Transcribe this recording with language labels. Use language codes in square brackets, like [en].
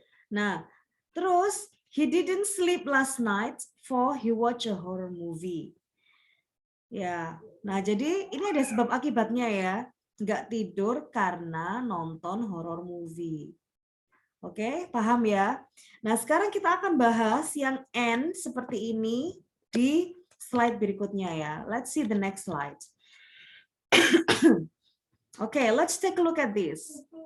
[id] Nah, terus [en] he didn't sleep last night for he watched a horror movie. [id] Ya, nah jadi ini ada sebab akibatnya ya. Nggak tidur karena nonton horror movie. Oke, paham ya? Nah, sekarang kita akan bahas yang and seperti ini di slide berikutnya ya. [en] Let's see the next slide. Okay, let's take a look at this.